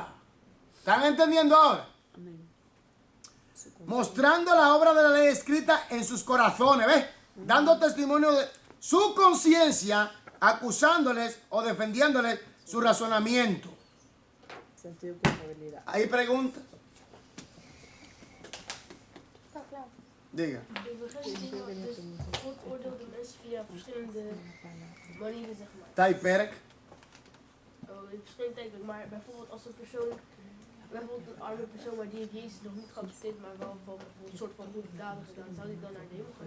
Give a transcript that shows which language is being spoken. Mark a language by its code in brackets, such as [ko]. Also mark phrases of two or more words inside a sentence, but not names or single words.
[es] ¿Están entendiendo ahora? Mostrando la obra de la ley escrita en sus corazones, ¿ves? Dando testimonio de su conciencia, acusándoles o defendiéndoles su razonamiento. Sentido de culpabilidad. Ahí pregunta. Está claro. Diga. [nl] Ik begrijp niet dat dus God oordeelt de mensen via verschillende manieren, zeg maar. Tijdperk. In verschillende tijden, maar bijvoorbeeld als een persoon, bijvoorbeeld een arme persoon, maar die heeft Jezus nog niet geaccepteerd, maar wel van een soort van goede daden gedaan, zou die dan naar de hemel gaan?